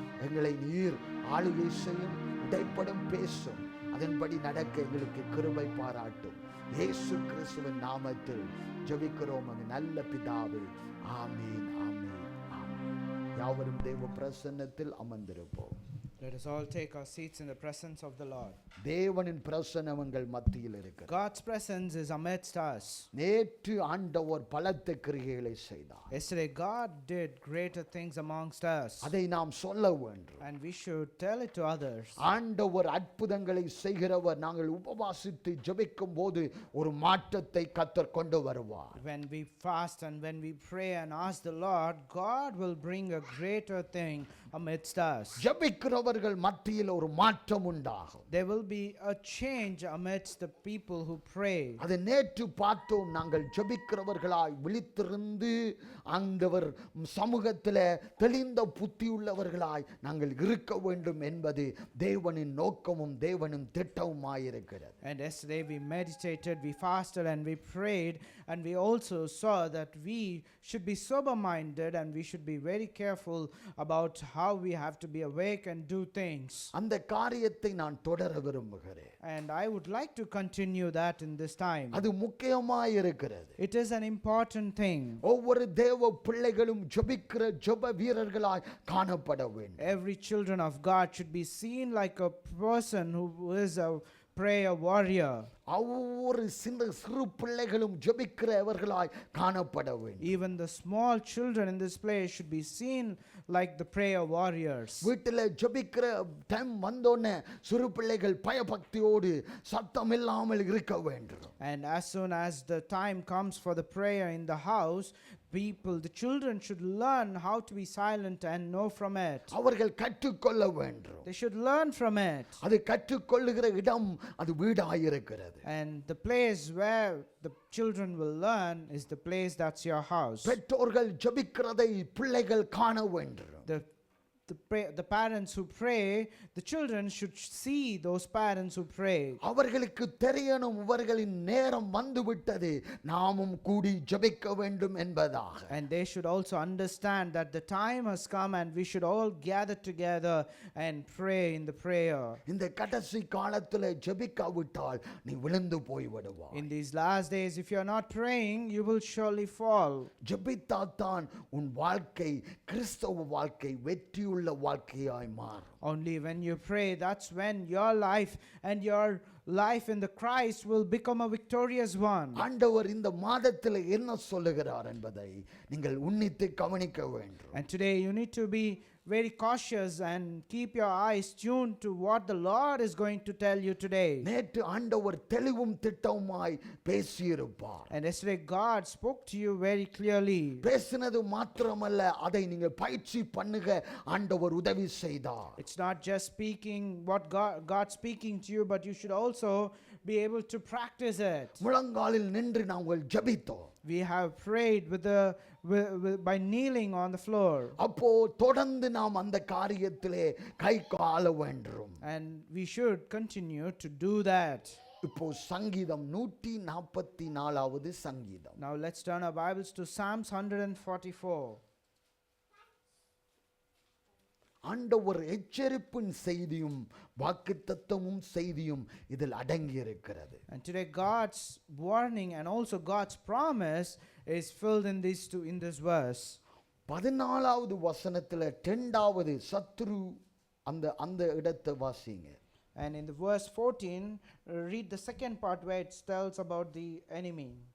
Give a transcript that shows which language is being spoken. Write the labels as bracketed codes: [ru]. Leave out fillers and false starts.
[ta] எங்களை நீர் ஆளுகை செய்யும், இடைப்படும் பேசும். அதன்படி நடக்க எங்களுக்கு கிருபை பாராட்டும். இயேசு கிறிஸ்துவின் நாமத்தில் ஜெபிக்கிறோம் நல்ல பிதாவே. ஆமீன், ஆமீன், ஆமீன். யாவரும் தேவ பிரசன்னத்தில் அமர்ந்திருப்போம். [en] Let us all take our seats in the presence of the Lord. [ta] தேவனின் பிரசன்னம் எங்கள் மத்தியில் இருக்கிறது. [en] God's presence is amidst us. [ta] நேற்று ஆண்டவர் பலத்த கிரியைகளை செய்தார். [en] Yesterday God did greater things amongst us. [ta] அதை நாம் சொல்ல வேண்டும். [en] And we should tell it to others. [ta] ஆண்டவர் அற்புதங்களை செய்கிறவர். நாங்கள் உபவாசித்து ஜெபிக்கும் போது ஒரு மாற்றத்தை கர்த்தர் கொண்டு வருவார். [en] When we fast and when we pray and ask the Lord, God will bring a greater thing amidst us. [ta] ஜெபிக்கிறவர்கள் மத்தியில் ஒரு மாற்றம் உண்டாகும். [en] There will be a change amidst the people who pray. [ta] அதை நேற்று பார்த்தோம். நாங்கள் ஜெபிக்கிறவர்களாய் விழித்திருந்து ஆண்டவர் சமூகத்தில் தெளிந்த புத்தியுள்ளவர்களாய் நாங்கள் இருக்க வேண்டும் என்பது தேவனின் நோக்கமும் தேவனின் திட்டமுமாயிருக்கிறது. [en] And yesterday we meditated, we fasted and we prayed, and we also saw that we should be sober minded and we should be very careful about how we have to be awake and do things. [ta] அந்த காரியத்தை நான் தொடர விரும்புகிறேன். [en] And I would like to continue that in this time. [ta] அது முக்கியமாயிருக்கிறது. [en] It is an important thing. [ta] ஒவ்வொரு தேவ பிள்ளைகளும் ஜெபிக்கிற ஜெப வீரர்களாய் காணப்பட வேண்டும். [en] Every children of God should be seen like a person who is a prayer warrior. [ta] ஒவ்வொரு சிறு பிள்ளைகளும் ஜெபிக்கிறவர்களாய் காணப்பட வேண்டும். [en] Even the small children in this place should be seen like the prayer warriors. [ta] வீட்டில் ஜெபிக்கிற டைம் வந்தோடனே சிறு பிள்ளைகள் பயபக்தியோடு சத்தம் இல்லாமல் இருக்க வேண்டும். [en] And as soon as the time comes for the prayer in the house, the children should learn how to be silent and know from it. [ta] அவர்கள் கற்றுக்கொள்ள வேண்டும். [en] They should learn from it. [ta] அது கற்றுக்கொள்ளுகிற இடம் அது வீடாயிருக்கிறது. [en] And the place where the children will learn is the place that's your house. [ta] பெற்றோர்கள் ஜெபிக்கிறதை பிள்ளைகள் காண வேண்டும். [en] The parents who pray, the children should see those parents who pray. [ta] அவர்களுக்கு தெரியணும் இவர்களின் நேரம் வந்துவிட்டது, நாமும் கூடி ஜெபிக்க வேண்டும் என்பதாக. [en] And they should also understand that the time has come and we should all gather together and pray in the prayer. [ta] இந்த கடைசி காலத்தில் ஜெபிக்காவிட்டால் நீ விழுந்து போய் விடுவாய். [en] In these last days, if you are not praying, you will surely fall. [ta] ஜெபித்தாத்தான் உன் வாழ்க்கை கிறிஸ்தவ வாழ்க்கை வெற்றியுள்ள வாழ்க்கையாய் மாறும். [en] Only when you pray, that's when your life and your life in the Christ will become a victorious one. [ta] ஆண்டவர் இந்த மாதத்தில் என்ன சொல்லுகிறார் என்பதை நீங்கள் உன்னித்து கவனிக்க வேண்டும். [en] And today you need to be very cautious and keep your eyes tuned to what the Lord is going to tell you today. [ta] நேற்று ஆண்டவர் தெளிவும் திட்டவுமாய் பேசியிருப்பார். [en] And yesterday God spoke to you very clearly. [ta] பேசினது மாத்திரமல்ல, அதை நீங்கள் பயிற்சி பண்ணுக ஆண்டவர் உதவி செய்தார். [en] It's not just speaking what God speaking to you, but you should also be able to practice it. [ta] முழங்காலில் நின்று நாங்கள் ஜெபித்தோம். [en] We have prayed by kneeling on the floor. [ta] அப்போ தொடர்ந்து நாம் அந்த காரியத்திலே கை கால வேண்டும். [en] And we should continue to do that. [ta] இப்போ சங்கீதம் 144வது சங்கீதம். [en] Now let's turn our Bibles to Psalms 144. [ta] ஆண்டவர் எச்சரிப்பின் செய்தியும் வாக்குத்தத்தமும் செய்தியும் இதில் அடங்கி இருக்கிறது. [en] And today God's warning and also God's promise is filled in this verse. [ta] 14வது வசனத்தில் 2வது சத்ரு அந்த இடத்தை வாசிங்க. [en] And in the verse 14, read the second part where it tells about the enemy.